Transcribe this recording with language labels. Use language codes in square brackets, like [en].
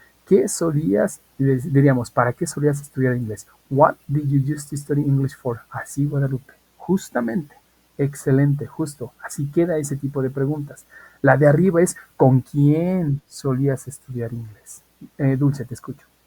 [es] ¿Qué solías, diríamos, para qué solías estudiar inglés? [en] What did you use to study English for? [es] Así, Guadalupe, justamente. Excelente, justo. Así queda ese tipo de preguntas. La de arriba es, ¿con quién solías estudiar inglés? Dulce, te escucho.